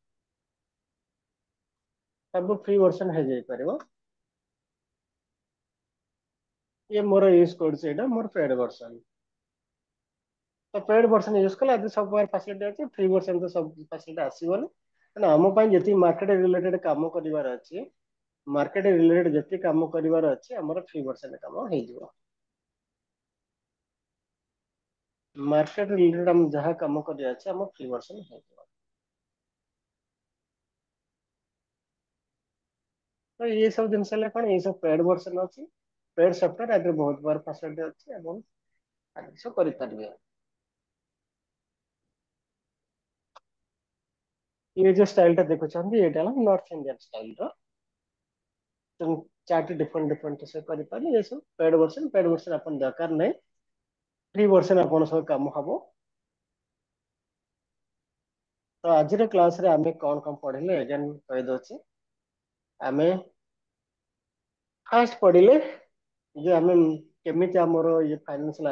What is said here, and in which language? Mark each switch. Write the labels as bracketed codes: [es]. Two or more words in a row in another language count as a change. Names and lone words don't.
[or] ସବୁ [en] free version [or] ହେଇଯାଇ ପାରିବ ଇଏ ମୋର ୟୁଜ କରୁଛି ଏଇଟା ମୋର [en] paid version [or] ତ [en] paid version use [or] କଲେ ଆଜି ସବୁ ଫାସିଲିଟି ଅଛି [en] free version [or] ତ ସବୁ ଫାସିଲିଟି ଆସିବନି କାରଣ ଆମ ପାଇଁ ଯେତିକି [en] market related [or] କାମ କରିବାର ଅଛି [en] market related [or] ଯେତିକି କାମ କରିବାର ଅଛି ଆମର [en] free version [or] କାମ ହେଇଯିବ [en] market related [or] ଆମେ ଯାହା କାମ କରିବାର ଅଛି ଆମ [en] free version [or] ହେଇଯିବ ତ [hi] ये सब [or] ଜିନିଷ ହେଲା କଣ ଏଇ ସବୁ [en] paid version [or] ଅଛି [en] paid software [or] ଆଗରେ ବହୁତ ବାର ଫାସିଲିଟି ଅଛି ଏବଂ ଆଦେଶ କରିପାରିବେ [hi] ये जो स्टाइल [or] ଟା ଦେଖୁଛନ୍ତି ଏଇଟା ହେଲା [en] north indian style [or] ର ଚାର୍ଟ [en] different different [or] ସେ କରିପାରିବେ ଏ ସବୁ [en] paid version [or] ଆପଣ ଦରକାର ନାହିଁ [en] free version [or] ଆପଣ ସବୁ କାମ ହବ ତ ଆଜିର କ୍ଲାସ ରେ ଆମେ କଣ କଣ ପଢିଲେ ଏଗେନ କହିଦଉଛି ଆମେ ଫାଷ୍ଟ ପଢିଲେ ଯେ ଆମେ କେମିତି ଆମର ଇଏ ଫାଇନାନ୍ସିଆଲ